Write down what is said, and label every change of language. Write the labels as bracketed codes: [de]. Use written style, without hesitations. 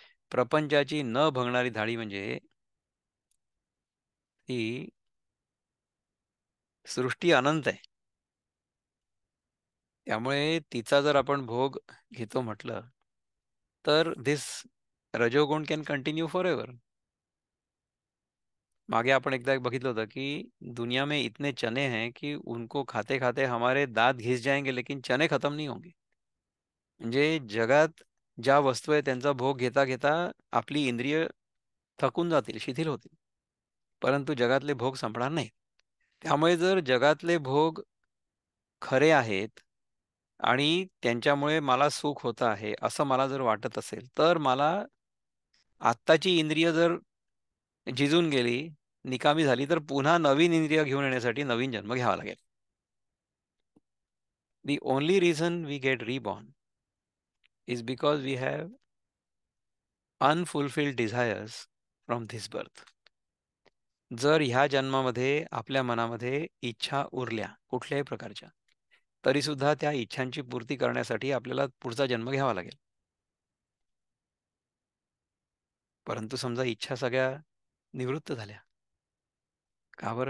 [mr] प्रपंचाची न भंगणारी धाडी म्हणजे ही सृष्टी अनंत आहे. त्यामुळे तिचा जर आपण भोग घेतो म्हटलं, तर [en] This रजोगुण can continue forever. [mr] मागे आपण एकदा एक बघितलं होतं, की [hi] दुनिया में इतने चने हैं, की उनको खाते-खाते हमारे दात घिस जाएंगे, लेकिन चने खत्म नहीं होंगे. [mr] म्हणजे जगात ज्या वस्तू आहेत त्यांचा भोग घेता-घेता आपली इंद्रिय थकून जातील, शिथिल होतील. परंतु जगातले भोग संपणार नाहीत. त्यामुळे जर जगातले भोग खरे आहेत आणि त्यांच्यामुळे मला सुख होतं आहे, असं मला जर वाटत असेल, तर मला आत्ताची इंद्रिय जर झिजून गेली, निकामी झाली, तर पुन्हा नवीन इंद्रिय घेऊन येण्यासाठी नवीन जन्म घ्यावा लागेल. [en] The only reason we get reborn is because we have unfulfilled desires from this birth. [mr] जर ह्या जन्मामध्ये आपल्या मनामध्ये इच्छा उरल्या कुठल्याही प्रकारच्या, तरी सुद्धा त्या इच्छांची पूर्ती करण्यासाठी आपल्याला पुढचा जन्म घ्यावा लागेल. परंतु समजा इच्छा सगळ्या निवृत्त झाल्या. का बरं?